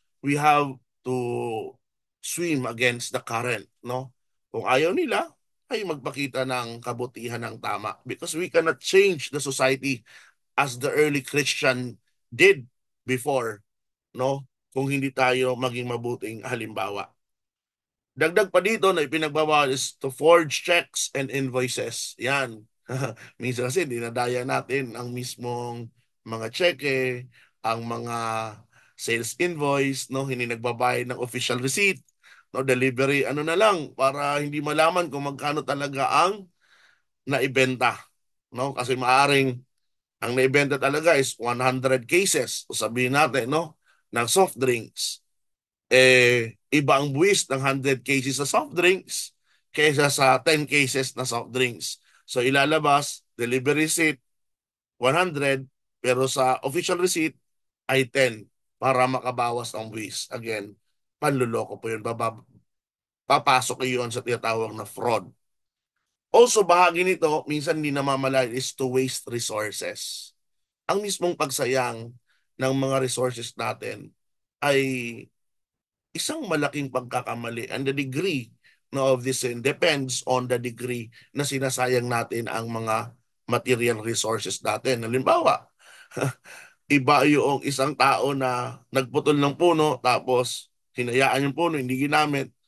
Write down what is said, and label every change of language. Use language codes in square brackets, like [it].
[en] We have to swim against the current. No. [tl] Kung ayaw nila, ay magpakita ng kabutihan ng tama. [en] Because we cannot change the society as the early Christian did before, no? [tl] Kung hindi tayo maging mabuting halimbawa. Dagdag pa dito na ipinagbawal [en] is to forge checks and invoices. [tl] Yan. Minsan kasi dinadaya natin ang mismong mga cheque, ang mga sales invoice, no? Hindi nagbabayad ng official receipt, no? Delivery, ano na lang, para hindi malaman kung magkano talaga ang naibenta, no? Kasi maaring ang naibenta talaga is 100 cases, o sabihin natin, no, ng soft drinks. Iba ang buwis ng 100 cases sa soft drinks kaysa sa 10 cases na soft drinks. So ilalabas, delivery receipt, 100, pero sa official receipt ay 10 para makabawas ang buwis. Again, panluloko po yun. Papasok yun sa tinatawag na fraud. Also, bahagi nito, minsan hindi namamalayan [en] is to waste resources. [tl] Ang mismong pagsayang ng mga resources natin ay isang malaking pagkakamali. [en] And the degree no, of this sin depends on the degree [tl] na sinasayang natin ang mga material resources natin. Halimbawa, iba yung isang tao na nagputol ng puno tapos hinayaan yung puno, hindi ginamit.